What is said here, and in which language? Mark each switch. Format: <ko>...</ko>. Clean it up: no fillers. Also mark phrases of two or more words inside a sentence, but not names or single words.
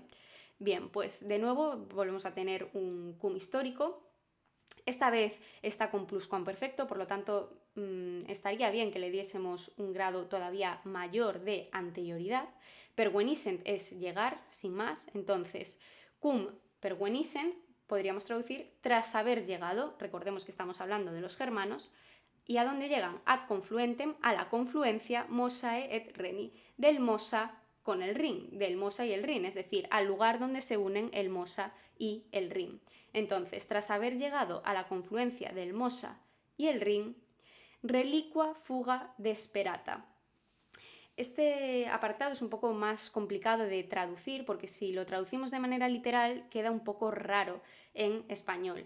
<es>Bien, pues de nuevo volvemos a tener un cum histórico. Esta vez está con pluscuamperfecto, por lo tanto estaría bien que le diésemos un grado todavía mayor de anterioridad. Pervenissent es llegar, sin más, entonces</es> <la>cum pervenissent</la> <es>podríamos traducir tras haber llegado. Recordemos que estamos hablando de los germanos. ¿Y a dónde llegan?</es> <la>Ad confluentem,</la> <es>a la confluencia</es> <la>Mosae et Reni,</la> <es>del Mosa con el Rin, del Mosa y el Rin, es decir, al lugar donde se unen el Mosa y el Rin. Entonces, tras haber llegado a la confluencia del Mosa y el Rin,</es> <la>reliqua fuga desperata.</la> <es>Este apartado es un poco más complicado de traducir porque si lo traducimos de manera literal queda un poco raro en español.</es>